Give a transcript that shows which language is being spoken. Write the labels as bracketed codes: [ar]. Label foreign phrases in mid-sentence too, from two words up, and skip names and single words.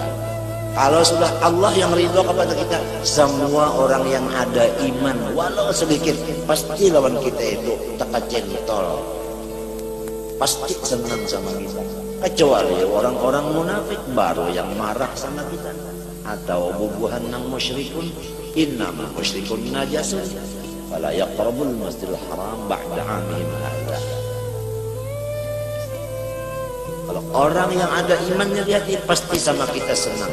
[id] Kalau sudah Allah yang ridho kepada kita, semua orang yang ada iman walau sedikit pasti lawan kita itu takacentol, pasti senang sama kita. Kecuali orang-orang munafik baru yang marah sama kita. [bjn] Atau bubuhan nang musyrikun, [ar] إنما المشركون نجس فلا يقربوا المسجد الحرام بعد عامهم هذا. [id] Kalau orang yang ada imannya di hati pasti sama kita senang.